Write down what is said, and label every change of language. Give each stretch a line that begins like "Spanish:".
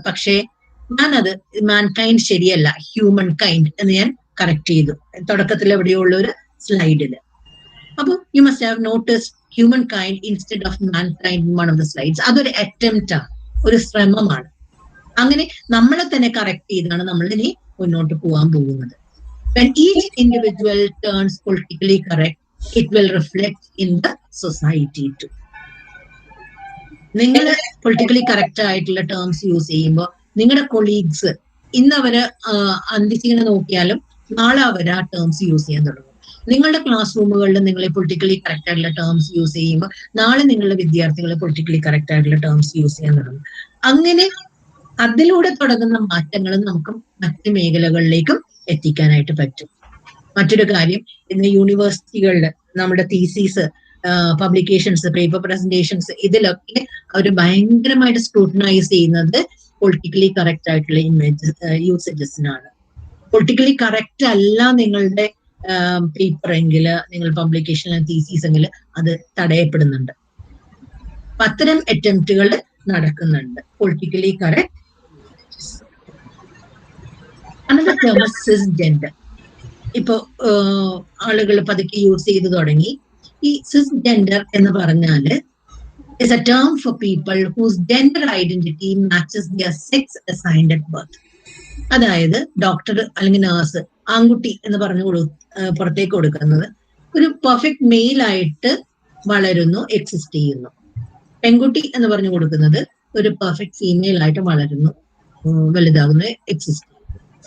Malayalam: പക്ഷേ ഞാനത് മാൻ കൈൻഡ് ശരിയല്ല, ഹ്യൂമൻ കൈൻഡ് എന്ന് ഞാൻ കറക്റ്റ് ചെയ്തു തുടക്കത്തിൽ എവിടെയുള്ള ഒരു സ്ലൈഡില്. അപ്പൊ
English: You must have notice human kind instead of man kind one of the slides.
Malayalam: അതൊരു അറ്റംപ്റ്റ് ആണ്, ഒരു ശ്രമമാണ്. അങ്ങനെ നമ്മളെ തന്നെ കറക്റ്റ് ചെയ്താണ് നമ്മൾ ഇനി മുന്നോട്ട് പോകാൻ പോകുന്നത്.
English: When each individual turns politically correct, it will reflect in the society too.
Malayalam: നിങ്ങൾ പൊളിറ്റിക്കലി കറക്റ്റ് ആയിട്ടുള്ള ടേംസ് യൂസ് ചെയ്യുമ്പോൾ നിങ്ങളുടെ കൊളീഗ്സ് ഇന്ന് അവര് അന്തിച്ചിങ്ങനെ നോക്കിയാലും നാളെ അവർ ആ ടേംസ് യൂസ് ചെയ്യാൻ തുടങ്ങും. നിങ്ങളുടെ ക്ലാസ് റൂമുകളിൽ നിങ്ങൾ പൊളിറ്റിക്കലി കറക്റ്റ് ആയിട്ടുള്ള ടേംസ് യൂസ് ചെയ്യുമ്പോൾ നാളെ നിങ്ങളുടെ വിദ്യാർത്ഥികൾ പൊളിറ്റിക്കലി കറക്റ്റ് ആയിട്ടുള്ള ടേംസ് യൂസ് ചെയ്യാൻ തുടങ്ങും. അങ്ങനെ അതിലൂടെ തുടങ്ങുന്ന മാറ്റങ്ങൾ നമുക്ക് മറ്റ് മേഖലകളിലേക്കും എത്തിക്കാനായിട്ട് പറ്റും. മറ്റൊരു കാര്യം, ഇന്ന് യൂണിവേഴ്സിറ്റികളിൽ നമ്മുടെ തീസീസ്, പബ്ലിക്കേഷൻസ്, പേപ്പർ പ്രസന്റേഷൻസ്, ഇതിലൊക്കെ അവർ ഭയങ്കരമായിട്ട് സ്ക്രൂട്ടനൈസ് ചെയ്യുന്നത് പൊളിറ്റിക്കലി കറക്റ്റ് ആയിട്ടുള്ള യൂസേജസിനാണ്. പൊളിറ്റിക്കലി കറക്റ്റ് അല്ല നിങ്ങളുടെ പേപ്പർ എങ്കിൽ, നിങ്ങൾ പബ്ലിക്കേഷൻ തീസീസ് എങ്കിൽ അത് തടയപ്പെടുന്നുണ്ട്. അത്തരം അറ്റംപ്റ്റുകൾ നടക്കുന്നുണ്ട്.
English: Politically correct another term is cisgender.
Malayalam: ഇപ്പൊ ആളുകൾ പതുക്കെ യൂസ് ചെയ്ത് തുടങ്ങി. ഈ cisgender എന്ന് പറഞ്ഞാല്
English: is a term for people whose gender identity matches their sex assigned at birth.
Malayalam: അതായത് ഡോക്ടർ അല്ലെങ്കിൽ നേഴ്സ് ആൺകുട്ടി എന്ന് പറഞ്ഞു പുറത്തേക്ക് കൊടുക്കുന്നത് ഒരു പെർഫെക്റ്റ് മെയിൽ ആയിട്ട് വളരുന്നു, എക്സിസ്റ്റ് ചെയ്യുന്നു. പെൺകുട്ടി എന്ന് പറഞ്ഞു കൊടുക്കുന്നത് ഒരു പെർഫെക്റ്റ് ഫീമെയിൽ ആയിട്ട് വളരുന്നു, വലുതാകുന്നു, എക്സിസ്റ്റ് ചെയ്യുന്നു.